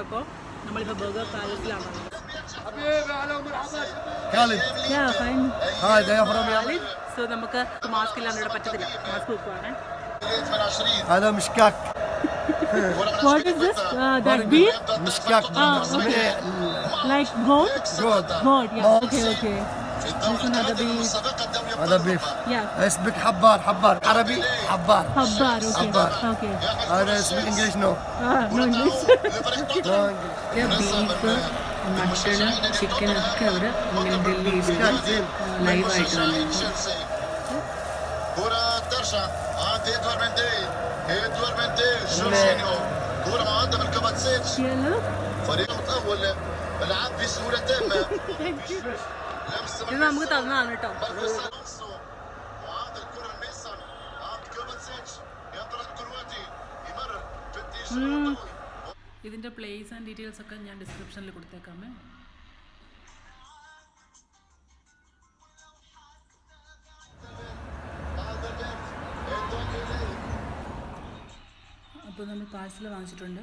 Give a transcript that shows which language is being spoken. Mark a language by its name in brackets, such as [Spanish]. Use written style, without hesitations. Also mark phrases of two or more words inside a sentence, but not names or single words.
[Malayalam] അപ്പോൾ നമ്മളിപ്പോൾ ബർഗർ പാലസിലാണ്. സോ നമുക്ക് മാസ്ക് ഇല്ലാണ്ട് ഇവിടെ പറ്റത്തില്ല, മാസ്ക് വെക്കുവാണ്. [English] What is this? That beef? Mishkak. Okay. Like goat? Good. Goat, yeah. Okay. This one other beef. [Arabic] هذا بيف. [English] Yeah. [Arabic] اسمك حبار عربي حبار. [English] Habbar. Okay. [Arabic] حبار. [English] Okay. [Arabic] هذا اسمك [English] English no. No English. beef mutton [Malayalam] ചിക്കനൊക്കെ അവിടെ ഇങ്ങനെ ഗ്രില്ല് ചെയ്ത് ലൈവായിട്ട് തന്നെ [Arabic] كرة ترجع عند ادوار مندي جورجينيو كرة معدة من كوفاتسيتش فريق متأول لعب بسهولة تامة لمس [Malayalam] ഇത് നമുക്ക് തന്നതാണ് കേട്ടോ. [Arabic] مركز الونسو وعاد الكرة الميسر عند كوفاتسيتش ينطلق الكرواتي يمرر في اتجاه [Malayalam] ഇതിൻ്റെ [English] place and details [Malayalam] ഒക്കെ ഞാൻ ഡിസ്ക്രിപ്ഷനിൽ കൊടുത്തേക്കാമേ. അപ്പോൾ നമ്മൾ പാഴ്സൽ വാങ്ങിച്ചിട്ടുണ്ട്.